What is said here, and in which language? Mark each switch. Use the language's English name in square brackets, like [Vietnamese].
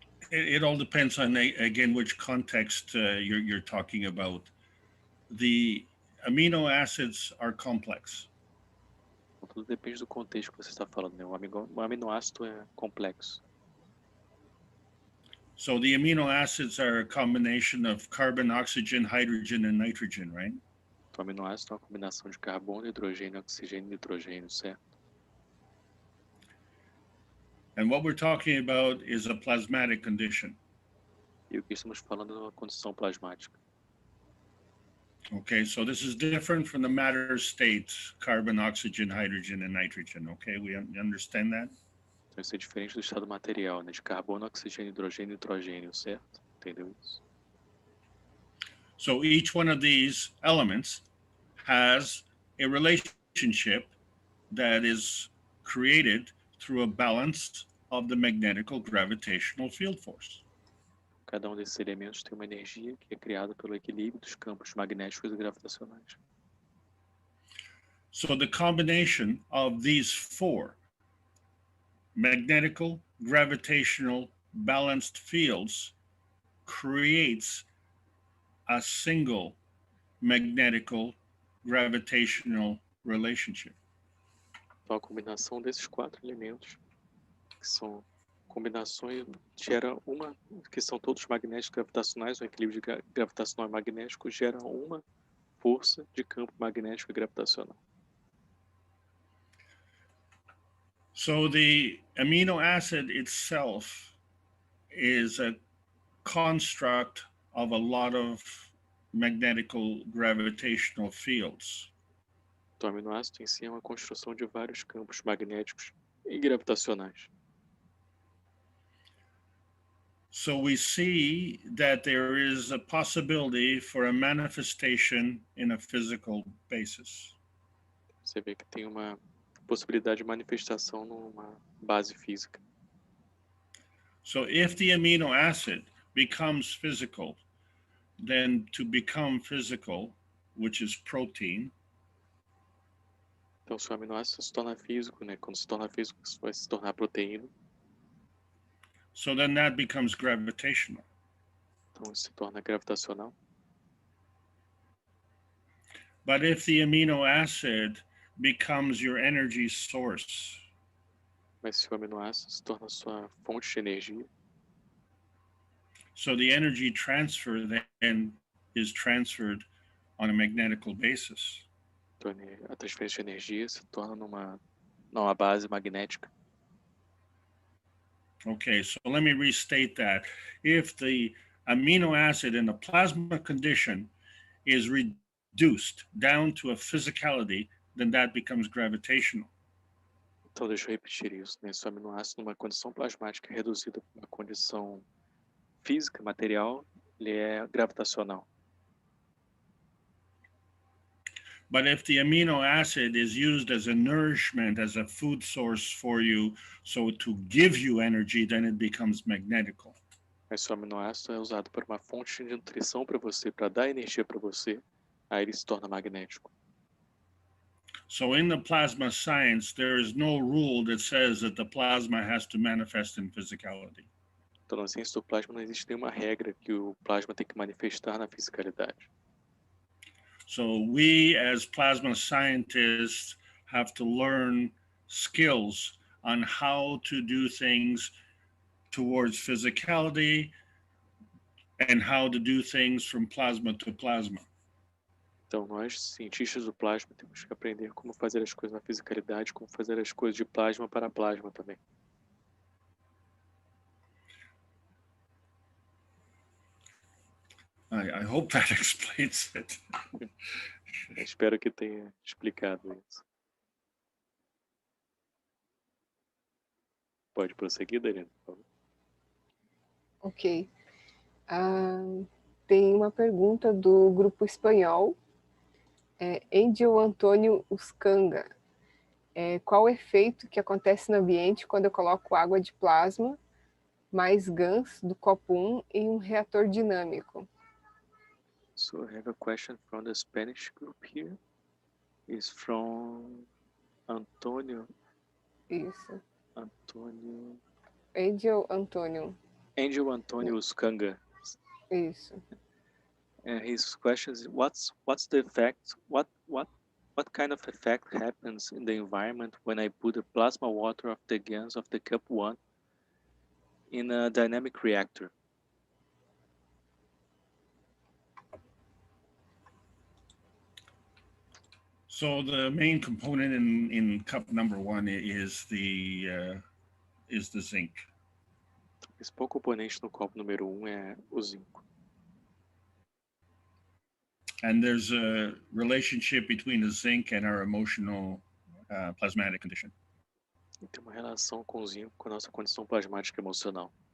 [English] It all depends on, again, which context you're talking about. The amino acids are complex. [Portuguese] Tudo depende do contexto que você está falando, né? O aminoácido é complexo. [English] So the amino acids are a combination of carbon, oxygen, hydrogen, and nitrogen, right? [Portuguese] O aminoácido é uma combinação de carbono, hidrogênio, oxigênio e nitrogênio, certo? [English] And what we're talking about is a plasmatic condition. [Portuguese] E o que estamos falando é uma condição plasmática. [English] Okay, so this is different from the matter states, carbon, oxygen, hydrogen, and nitrogen. Okay, we understand that? [Portuguese] Então isso é diferente do estado material, né? De carbono, oxigênio, hidrogênio e nitrogênio, certo? Entendeu isso? [English] So each one of these elements has a relationship that is created through a balance of the magnetical gravitational field force. [Portuguese] Cada desses elementos tem uma energia que é criada pelo equilíbrio dos campos magnéticos e gravitacionais. [English] So the combination of these four magnetical, gravitational, balanced fields creates a single magnetical gravitational relationship. [Portuguese] Então a combinação desses quatro elementos, que são combinações, gera uma, que são todos magnéticos gravitacionais, um equilíbrio gravitacional e magnético, gera uma força de campo magnético e gravitacional. [English] So the amino acid itself is a construct of a lot of magnetical gravitational fields. [Portuguese] Então, o aminoácido em si é uma construção de vários campos magnéticos e gravitacionais. [English] So we see that there is a possibility for a manifestation in a physical basis. [Portuguese] Você vê que tem uma possibilidade de manifestação numa base física. [English] So if the amino acid becomes physical, then to become physical, which is protein, [Portuguese] Então, se o aminoácido se torna físico, né? Quando se torna físico, isso vai se tornar proteína. [English] so then that becomes gravitational. [Portuguese] Então, isso se torna gravitacional. [English] But if the amino acid becomes your energy source, [Portuguese] Mas se o aminoácido se torna sua fonte de energia, [English] so the energy transfer then is transferred on a magnetical basis. [Portuguese] então a transferência de energia se torna numa base magnética. [English] Okay, so let me restate that. If the amino acid in the plasma condition is reduced down to a physicality, then that becomes gravitational. [Portuguese] Então, deixa eu repetir isso, né? Se o aminoácido numa condição plasmática é reduzido para uma condição física, material, ele é gravitacional. [English] But if the amino acid is used as a nourishment, as a food source for you, so to give you energy, then it becomes magnetical. [Portuguese] Mas se o aminoácido é usado para uma fonte de nutrição para você, para dar energia para você, aí ele se torna magnético. [English] So in the plasma science, there is no rule that says that the plasma has to manifest in physicality. [Portuguese] Então, na ciência do plasma não existe nenhuma regra que o plasma tem que manifestar na fisicalidade. [English] So we as plasma scientists have to learn skills on how to do things towards physicality and how to do things from plasma to plasma. [Portuguese] Então, nós, cientistas do plasma, temos que aprender como fazer as coisas na fisicalidade, como fazer as coisas de plasma para plasma também. [English] I hope that explains it. [Portuguese] Espero que tenha explicado isso. Pode prosseguir, Dariane, por favor. Ok. Tem uma pergunta do grupo espanhol, Angel Antônio Uscanga. Qual o efeito que acontece no ambiente quando eu coloco água de plasma mais GANs do copo 1 em um reator dinâmico? [English] So I have a question from the Spanish group here. It's from Antonio. [Portuguese] Isso. Antonio. Angel Antônio. Angel Antonio Uscanga. Isso. [English] And his question is, what's the effect? What kind of effect happens in the environment when I put the plasma water of the GANs of the cup 1 in a dynamic reactor? So the main component in cup number 1 is the zinc. [Portuguese] O principal componente no copo número 1 é o zinco. [English] And there's a relationship between the zinc and our emotional plasmatic condition. [Portuguese] E tem uma relação com o zinco com a nossa condição plasmática emocional.